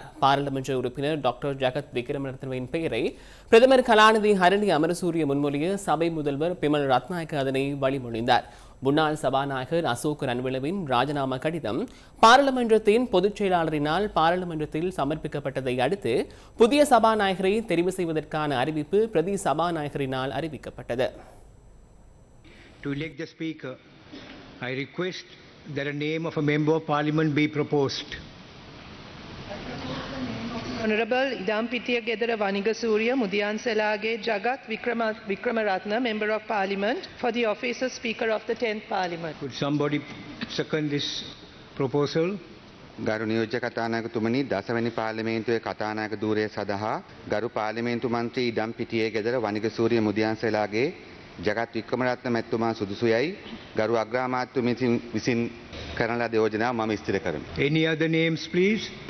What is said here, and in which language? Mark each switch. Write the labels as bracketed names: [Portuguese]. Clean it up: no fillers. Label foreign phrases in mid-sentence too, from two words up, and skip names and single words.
[Tamil] பாராளுமன்ற உறுப்பினர் டாக்டர் ஜகத் விக்ரமரத்னவின் பெயரை பிரதமர் கலாநிதி ஹரணி அமரசூரிய முன்மொழிய சபை முதல்வர் பிமல் ரத்நாயக்க அதனை வழிமொழிந்தார். முன்னாள் சபாநாயகர் அசோக் ரன்விளவின் ராஜினாமா கடிதம் பாராளுமன்றத்தின் பொதுச் செயலாளரினால் பாராளுமன்றத்தில் சமர்ப்பிக்கப்பட்டதை அடுத்து புதிய சபாநாயகரை தெரிவு செய்வதற்கான அறிவிப்பு பிரதி சபாநாயகரினால் அறிவிக்கப்பட்டது. [English] To elect the Speaker, I request that a name of a Member of Parliament be proposed. Honorable Idampitiya Gedara Vanigasuriya Mudiyanselage Jagat Vikramaratna, Member of Parliament, for the office of Speaker of the 10th Parliament. Could somebody second this proposal? [Sinhala] ගරු නියෝජ්‍ය කතානායකතුමනි දසවැනි පාර්ලිමේන්තුවේ කතානායක ධූරය සඳහා ගරු පාර්ලිමේන්තු මන්ත්‍රී ඉඩම් පිටියේ ගෙදර වනිගසූරිය මුදියන්සලාගේ ජගත් වික්‍රමරත්න මැතිතුමා සුදුසුයයි ගරු අග්‍රාමාත්‍ය විසින් කරන ලද යෝජනාව මම ස්ථිර කරමි. [English] Any other names please?